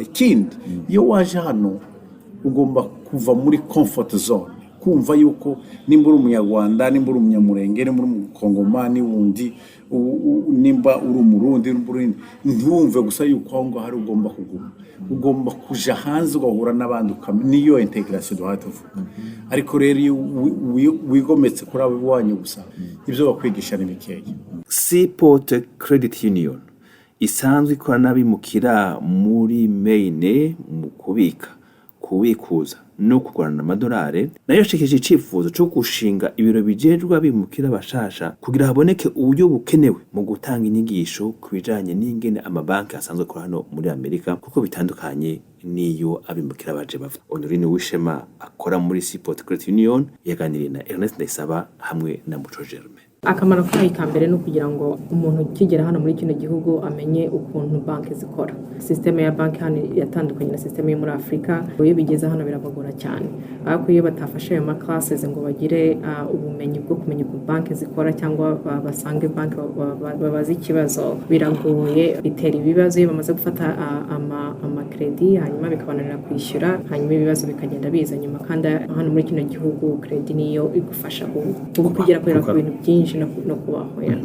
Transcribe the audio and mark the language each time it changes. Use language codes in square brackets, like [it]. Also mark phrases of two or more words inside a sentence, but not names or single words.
[rn] Ikindi iyo waje hano ugomba kuva muri [en] comfort zone [rn] kumva yuko nimba uri umunyarwanda nimba uri umunyamurenge nimba uri umukongomani wundi nimba uri umurundi ntumve gusa yuko aho ngo hari ugomba kuguma ugomba kuja hanze ugahura n'abandi niyo integration duhatuvuga. Ariko rero iyo wigometse kuri abo wanyu gusa ibyo bakwigisha ni bikeya. Seaport Credit Union isanzwe ikora n'abimukira muri Maine mu kubikuza no kugurana amadolari nayo yashikije icifuzo cyo gushinga ibiro bijejwe abimukira bashasha kugira haboneke uburyo bukenewe mu gutanga inyigisho kubijanye n'ingene amabanki asanzwe akora hano muri Amerika kuko bitandukanye niyo abimukira baje bava. Honorine Wishema akora muri Seaport Credit Union yaganiriye na Ernest Ndayisaba hamwe na Muco Germain. Akamaro kayo kambere no kugira ngo umuntu kigera hano muri kino gihugu amenye ukuntu banki zikora. System ya banki hano yatandukanye na system yo muri Afrika. Iyo bigeze hano birabagora cyane. Ariko iyo batafashe ayo classes ngo bagire ubumenyi bwo kumenya uko banki zikora cyangwa basange banki babazi ikibazo biragoye bitera ibibazo iyo bamaze gufata ama credit hanyuma bikabananira kwishyura hanyuma ibibazo bikagenda biza nyuma kandi hano muri kino gihugu credit niyo igufasha kugira ku bintu byinshi no kubaho ya.